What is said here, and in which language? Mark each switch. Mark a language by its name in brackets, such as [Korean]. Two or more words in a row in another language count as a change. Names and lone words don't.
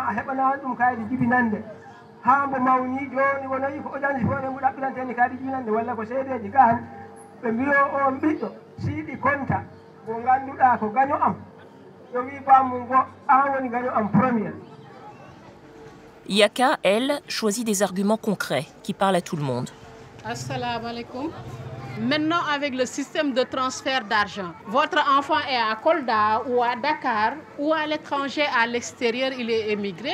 [Fula] a heɓanani ɗum kaydi jibinande ha mbo mawni joni wonoyi ko ojansi fo ne mbo ɗaɓɓiranteni kaydi jibinande walla ko seedeji ga han ɓe mbi o on ɓiɗɗo siɗi konta mo ganduɗa ko gaño am yo wi bamum go an woni gaño am premier. [French] Yaka, elle, choisit des arguments concrets qui parlent à tout le monde. [Arabic] السلام عليكم. [French] Maintenant, avec le système de transfert d'argent, votre enfant est à Kolda ou à Dakar ou à l'étranger, à l'extérieur, il est émigré.